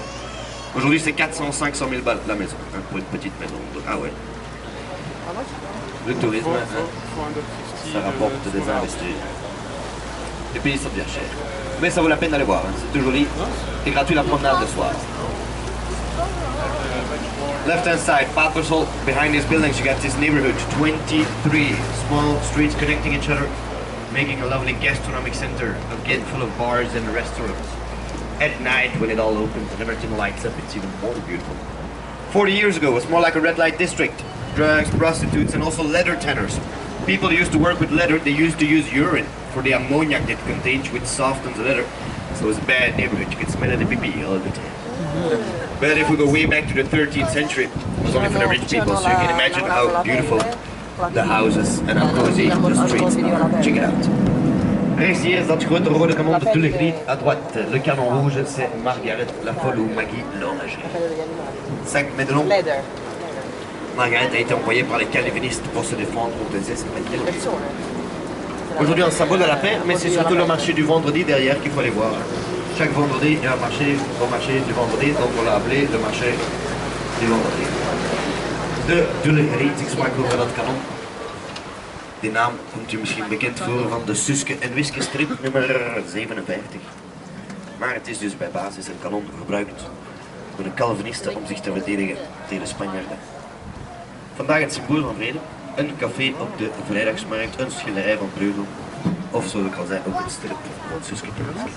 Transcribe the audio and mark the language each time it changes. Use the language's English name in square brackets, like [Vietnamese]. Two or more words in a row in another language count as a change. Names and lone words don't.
[French] Aujourd'hui, c'est 400-500 000 balles la maison, hein, pour une petite maison. Donc, ah ouais. Le tourisme, hein, ça rapporte des investissements. Les pays sont bien chers. Mais ça vaut la peine d'aller voir, hein. C'est tout joli. Et gratuit la promenade le soir. [English] Left hand side, Papasol, behind these buildings you got this neighborhood, 23 small streets connecting each other, making a lovely gastronomic center, again full of bars and restaurants. At night when it all opens and everything lights up, it's even more beautiful. 40 years ago it was more like a red light district. Drugs, prostitutes and also leather tanners. People used to work with leather, they used to use urine for the ammoniac that contains which softens the leather. So it was a bad neighborhood, you could smell the pee all the time. But if we go way back to the 13th century, it was only for the rich people, so you can imagine how beautiful the houses and how cozy the streets are. Check it out. [Dutch] Ici is dat grote rode kanon de Tuileries. [French] À droite, le canon rouge, c'est Margaret, la folle ou Maggie, l'enragée. 5 mètres de long. Margaret a été envoyée par les calvinistes pour se défendre contre les Espagnols. Aujourd'hui, un symbole de la paix, mais c'est surtout le marché du vendredi derrière qu'il faut aller voir. Chaque vendredi, il y a un marché au marché du vendredi, donc on l'a appelé le marché du vendredi. [Dutch] De Tuileries, ik sprak over dat kanon. Die naam komt u misschien bekend voor van de Suske en Wiske strip nummer 57. Maar het is dus bij basis een kanon gebruikt door de Calvinisten om zich te verdedigen tegen de Spanjaarden. Vandaag het symbool van vrede, een café op de vrijdagsmarkt, een schilderij van Breugel, of zoals ik al zei, ook een strip van Suske en Wiske.